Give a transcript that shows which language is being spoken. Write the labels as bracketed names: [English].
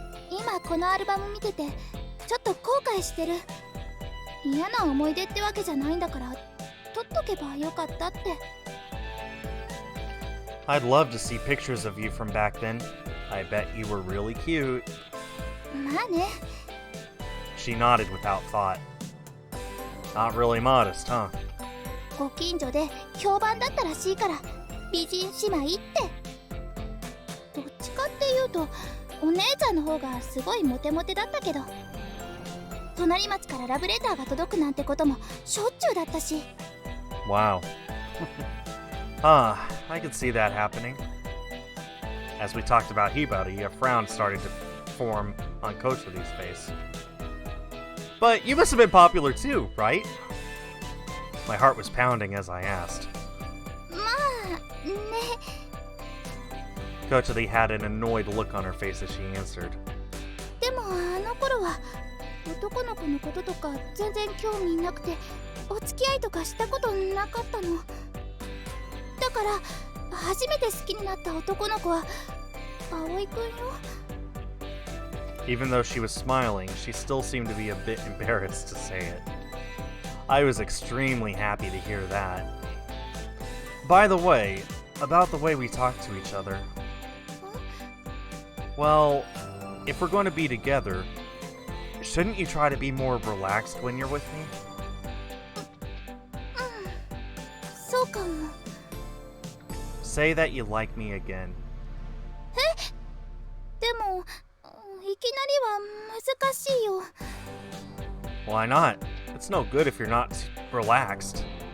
[Japanese] 今このアルバム見ててちょっと後悔してる。嫌な思い出ってわけじゃないんだから撮っとけばよかったって。 [English] I'd love to see pictures of you from back then. I bet you were really cute. [Japanese] まあね。 [English] She nodded without thought. Not really modest, huh? [Japanese] ご近所で評判だったらしいから美人姉妹って。どっちかっていうとお姉ちゃんの方がすごいモテモテだったけど、隣町からラブレターが届くなんてこともしょっちゅうだったし。 [English] Wow. I could see that happening. As we talked about Hibari, a frown started to form on Kotari's face. But you must have been popular too, right? My heart was pounding as I asked. [Japanese] まあね。 [English] Kotari had an annoyed look on her face as she answered. [Japanese] でもあの頃は男の子のこととか全然興味なくてお付き合いとかしたことなかったの。だから初めて好きになった男の子は葵くんよ。 [English] Even though she was smiling, she still seemed to be a bit embarrassed to say it. I was extremely happy to hear that. By the way, about the way we talk to each other. Well, if we're going to be together, shouldn't you try to be more relaxed when you're with me? [Japanese] そうかも。 [English] Say that you like me again. [Japanese] でもいきなりは難しいよ。 [English] Why not? It's no good if you're not relaxed.